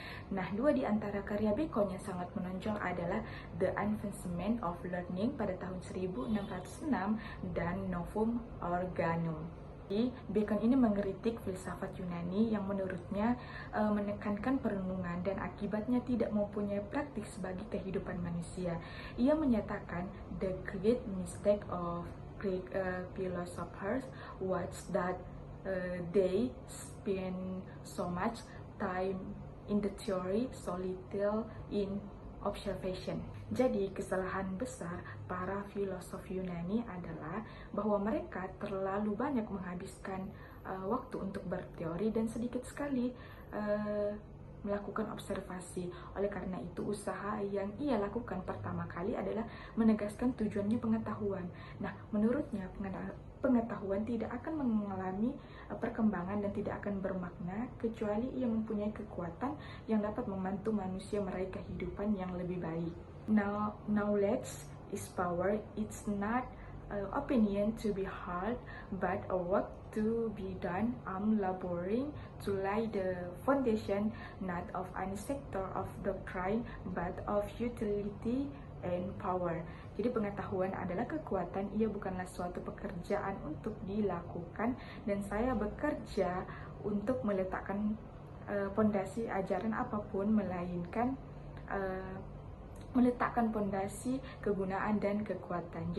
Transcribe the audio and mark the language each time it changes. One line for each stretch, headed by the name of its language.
Indonesian: Nah, dua di antara karya Bacon yang sangat menonjol adalah The Advancement of Learning pada tahun 1606 dan Novum Organum. Jadi, Bacon ini mengkritik filsafat Yunani yang menurutnya menekankan perenungan dan akibatnya tidak mempunyai praktik sebagai kehidupan manusia. Ia menyatakan
English: the great mistake of Greek philosophers was that they spend so much time in the theory, so little in observation.
Indonesian: Jadi kesalahan besar para filosof Yunani adalah bahwa mereka terlalu banyak menghabiskan waktu untuk berteori dan sedikit sekali melakukan observasi. Oleh karena itu, usaha yang ia lakukan pertama kali adalah menegaskan tujuannya pengetahuan. Nah, menurutnya pengetahuan tidak akan mengalami perkembangan dan tidak akan bermakna kecuali ia mempunyai kekuatan yang dapat membantu manusia meraih kehidupan yang lebih baik.
English: Now, knowledge is power. It's not opinion to be heard, but a work to be done. I'm laboring to lay the foundation not of any sector of doctrine, but of utility and power.
Indonesian: Jadi pengetahuan adalah kekuatan, ia bukanlah suatu pekerjaan untuk dilakukan, dan saya bekerja untuk meletakkan pondasi ajaran apapun, melainkan meletakkan pondasi kegunaan dan kekuatan.